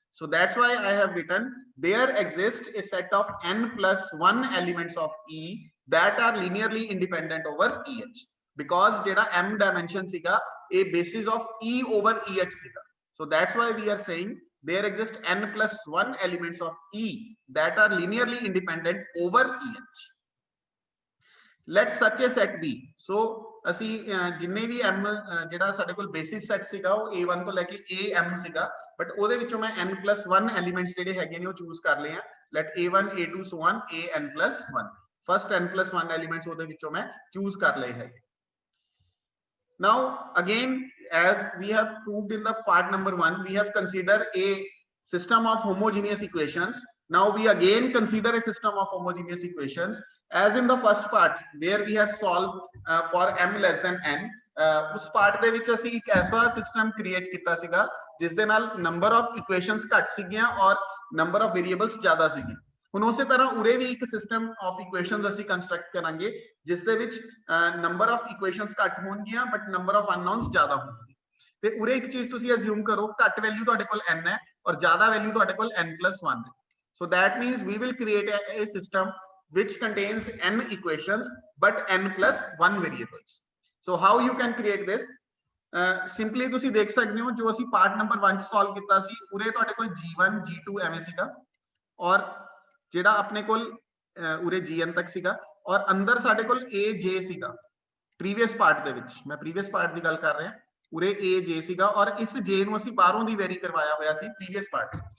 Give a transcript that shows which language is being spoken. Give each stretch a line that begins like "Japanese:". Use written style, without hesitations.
English: So that's why I have written there exists a set of n plus 1 elements of E that are linearly independent over EH, because
Punjabi: jeda m dimension siga a basis of E over EH siga.
English: So that's why we are saying there exist n plus 1 elements of E that are linearly independent over EH. Let such a set be.
Punjabi: So ਅਸੀਂ ਜਿੰਨੇ ਵੀ m ਜਿਹੜਾ ਸਾਡੇ ਕੋਲ basis set ਸੀਗਾ ਉਹ a1 ਤੋਂ ਲੈ ਕੇ am ਸੀਗਾ, ਬਟ ਉਹਦੇ ਵਿੱਚੋਂ ਮੈਂ n+1 ਐਲੀਮੈਂਟਸ ਜਿਹੜੇ ਹੈਗੇ ਨੇ ਉਹ ਚੂਜ਼ ਕਰ ਲਏ ਆ.
English: let a1 a2 so on an+1
Punjabi: first n+1 elements ਉਹਦੇ ਵਿੱਚੋਂ ਮੈਂ ਚੂਜ਼ ਕਰ ਲਏ ਹੈਗੇ.
English: Now again, as we have proved in the part number 1, we have considered a system of homogeneous equations. Now we again consider a system of homogeneous equations as in the first part where we have solved for m less than n.
Punjabi: उस part ਦੇ ਵਿੱਚ ਅਸੀਂ ਇੱਕ ਐਸਾ system create ਕੀਤਾ ਸੀਗਾ ਜਿਸ ਦੇ ਨਾਲ number of equations ਘੱਟ ਸੀਗੀਆਂ ਔਰ number of variables ਜ਼ਿਆਦਾ ਸੀਗੇ. ਹੁਣ ਉਸੇ ਤਰ੍ਹਾਂ ਉਰੇ ਵੀ ਇੱਕ ਸਿਸਟਮ ਆਫ ਇਕੁਏਸ਼ਨਸ ਅਸੀਂ ਕੰਸਟਰਕਟ ਕਰਾਂਗੇ ਜਿਸ ਦੇ ਵਿੱਚ ਨੰਬਰ ਆਫ ਇਕੁਏਸ਼ਨਸ ਘੱਟ ਹੋਣਗੀਆਂ ਬਟ ਨੰਬਰ ਆਫ ਅਨਨੋਨਸ ਜ਼ਿਆਦਾ ਹੋਣਗੇ. ਤੇ ਉਰੇ ਇੱਕ ਚੀਜ਼ ਤੁਸੀਂ ਅਸਿਊਮ ਕਰੋ, ਘੱਟ ਵੈਲਿਊ ਤੁਹਾਡੇ ਕੋਲ n ਹੈ ਔਰ ਜ਼ਿਆਦਾ ਵੈਲਿਊ ਤੁਹਾਡੇ ਕੋਲ n+1 ਹੈ.
English: So that means we will create a system which contains n equations but n+1 variables. So how you can create this? Simply
Punjabi: ਤੁਸੀਂ ਦੇਖ ਸਕਦੇ ਹੋ ਜੋ ਅਸੀਂ ਪਾਰਟ ਨੰਬਰ 1 ਚ ਸੋਲਵ ਕੀਤਾ ਸੀ ਉਰੇ ਤੁਹਾਡੇ ਕੋਲ g1 g2 ਐਵੇਂ ਸੀਗਾ ਔਰ ਜਿਹੜਾ ਆਪਣੇ ਕੋਲ ਉਰੇ gn ਤੱਕ ਸੀਗਾ ਔਰ ਅੰਦਰ ਸਾਡੇ ਕੋਲ aj ਸੀਗਾ. ਪ੍ਰੀਵੀਅਸ ਪਾਰਟ ਦੇ ਵਿੱਚ ਮੈਂ ਪ੍ਰੀਵੀਅਸ ਪਾਰਟ ਦੀ ਗੱਲ ਕਰ ਰਿਹਾ, ਉਰੇ aj ਸੀਗਾ ਔਰ ਇਸ j ਨੂੰ ਅਸੀਂ ਬਾਹਰੋਂ ਦੀ ਵੈਰੀ ਕਰਵਾਇਆ ਹੋਇਆ ਸੀ ਪ੍ਰੀਵੀਅਸ ਪਾਰਟ.